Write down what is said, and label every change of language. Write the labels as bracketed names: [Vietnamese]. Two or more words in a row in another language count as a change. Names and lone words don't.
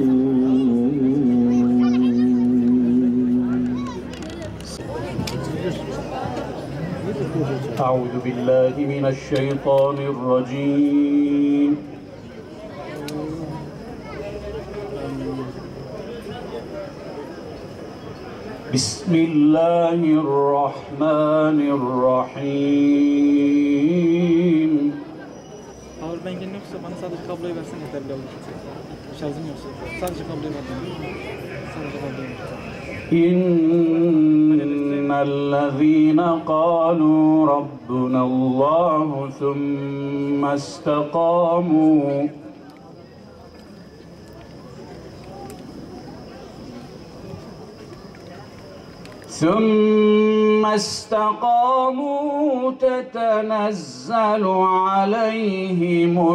[Arabic] أعوذ بالله من الشيطان الرجيم. بسم الله الرحمن الرحيم. [Turkish] Powerbank'in yoksa bana sadece kabloyu versen yeterli olur. Şarjım yoksa sadece kabloyu ver. Sadece kabloyu ver. [Arabic] إن الذين قالوا ربنا الله ثم استقاموا تتنزل عليهم